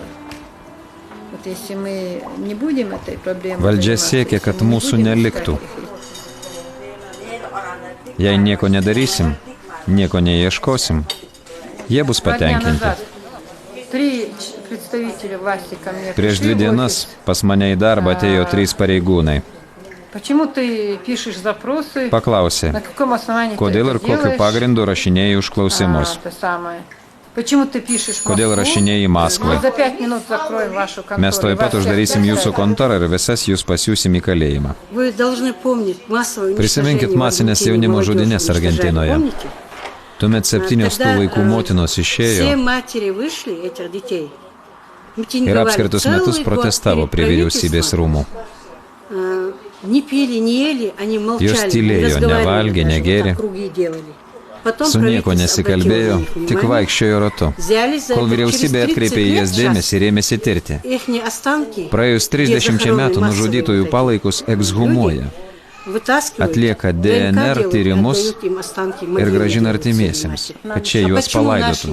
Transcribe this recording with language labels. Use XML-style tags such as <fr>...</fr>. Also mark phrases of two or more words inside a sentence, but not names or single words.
<ru>Вот если мы не будем этой проблемой</ru> <lt>Valdžia siekia, kad mūsų neliktų. Jei nieko nedarysim, nieko neieškosim, jie bus patenkinti. Prieš 2 dienas pas mane į darbą atėjo 3 pareigūnai.</lt> <ru>Почему ты пишешь запросы?</ru> <lt>Paklausė,</lt> <ru>На каком основании</ru> <lt>kodėl</lt> <ru>ты</ru> <lt>ir</lt> <ru>это</ru> <lt>kokiu</lt> <ru>делаешь?</ru> <lt>pagrindu rašinėjai užklausimus.</lt> <ru>Это самое. Почему ты пишешь в</ru> <lt>Kodėl</lt> <ru>Москву?</ru> <lt>rašinėjai Maskvai.</lt> <ru>Мы за 5 минут закроем вашу контору.</ru> <lt>Mes tuoj pat uždarysim jūsų kontorą ir visas jūs pasiūsim į kalėjimą.</lt> <ru>Вы должны помнить массовое</ru> <lt>Prisiminkit masinės jaunimo žudynės Argentinoje. Tuomet 7 tų vaikų motinos išėjo</lt> <ru>матери вышли этих детей.</ru> <lt>ir apskritus metus protestavo prie vyriausybės rūmų.</lt> <ru>Не пили, не ели, они молчали.</ru> <lt>Jos tylėjo, nevalgė, negėrė, su nieko nesikalbėjo, tik vaikščiojo ratu. Kol vyriausybė atkreipė į jas dėmesį ir ėmėsi tirti. Praėjus 30 metų nužudytųjų palaikus ekshumuoja, atlieka DNR tyrimus ir grąžina artimiesiems, kad čia juos palaidotų.</lt>